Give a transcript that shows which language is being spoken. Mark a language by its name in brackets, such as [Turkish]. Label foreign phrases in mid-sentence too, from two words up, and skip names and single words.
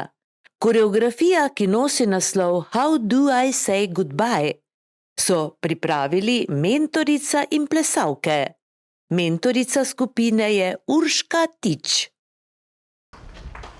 [Slovenian] Koreografija, ki nosi naslov How do I say goodbye, so pripravili mentorica in plesalke. Mentorica skupine je Urška Tič.